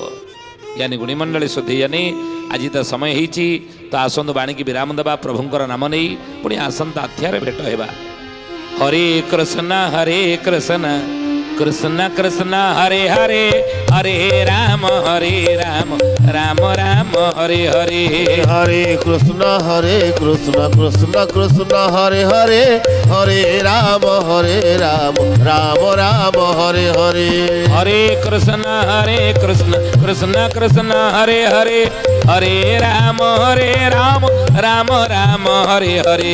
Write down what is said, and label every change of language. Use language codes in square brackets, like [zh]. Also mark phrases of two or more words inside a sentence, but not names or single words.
[or] ଜ୍ଞାନୀ ଗୁଣି ମଣ୍ଡଳୀ ସୁଧୀଜାନି, ଆଜି ତ ସମୟ ହେଇଛି, ତ ଆସନ୍ତୁ ବାଣୀକି ବିରାମ ଦେବା ପ୍ରଭୁଙ୍କର ନାମ ନେଇ, ପୁଣି ଆସନ୍ତା ଅଧ୍ୟାୟରେ ଭେଟ ହେବା। [sa] ହରେ କୃଷ୍ଣ କୃଷ୍ଣ କୃଷ୍ଣ ହରେ ହରେ, ହରେ ରାମ ରାମ ରାମ ହରେ ହରେ। हरे कृष्ण कृष्ण कृष्ण हरे हरे, हरे राम राम राम हरे हरे। हरे कृष्ण कृष्ण कृष्ण हरे हरे, हरे राम राम राम हरे हरे।